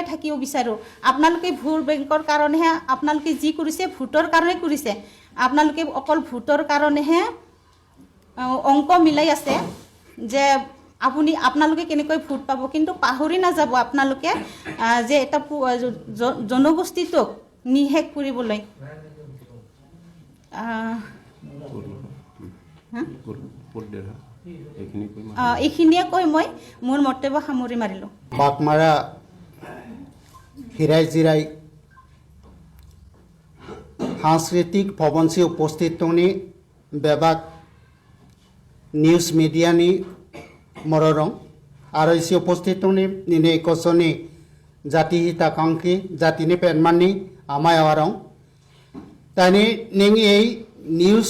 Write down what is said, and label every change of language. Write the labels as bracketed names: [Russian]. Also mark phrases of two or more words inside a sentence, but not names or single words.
[Assamese] থাকিব বিচাৰোঁ আপোনালোকে ভোট বেংকৰ কাৰণেহে আপোনালোকে যি কৰিছে ভোটৰ কাৰণে কৰিছে আপোনালোকে অকল ভোটৰ কাৰণেহে অংক মিলাই আছে যে আপোনালোকে কেনেকৈ ভোট পাব কিন্তু পাহৰি নাযাব আপোনালোকে যে এটা জনগোষ্ঠীটোক নিশেষ কৰিবলৈ এইখিনিয়ে কৈ মই মোৰ মন্তব্য সামৰি মাৰিলোঁ [Bodo] বাঘমাৰা হিৰাই জিৰাই সাংস্কৃতিক ভৱনসি উপস্থিত দंनि बेबाक निउज मिडियानि मररं आरो इसे उपस्थित दंनि निने कसनि जाति हिताकांक्षी जातिनि पेनमाननि आमाय आवारं तानि निं এই निउज